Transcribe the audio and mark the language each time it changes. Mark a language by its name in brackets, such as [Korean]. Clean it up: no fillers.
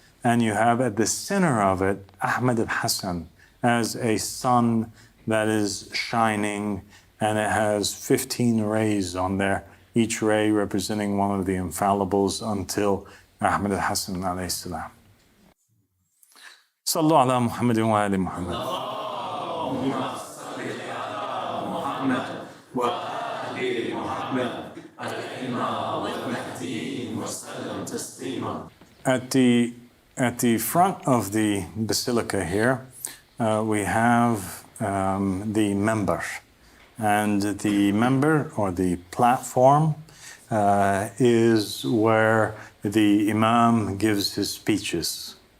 [English] and you have at the center of it, Ahmed al-Hassan, as a sun that is shining, and it has 15 rays on there, each ray representing one of the infallibles until Ahmed al-Hassan alayhi salam. [Arabic] صلوا على محمد وآل محمد. اللهم صل على محمد وآل محمد الحمى والمهديين وسلم تسليما. [English] At the front of the basilica here, we have the member, and the member or the platform is where the Imam gives his speeches.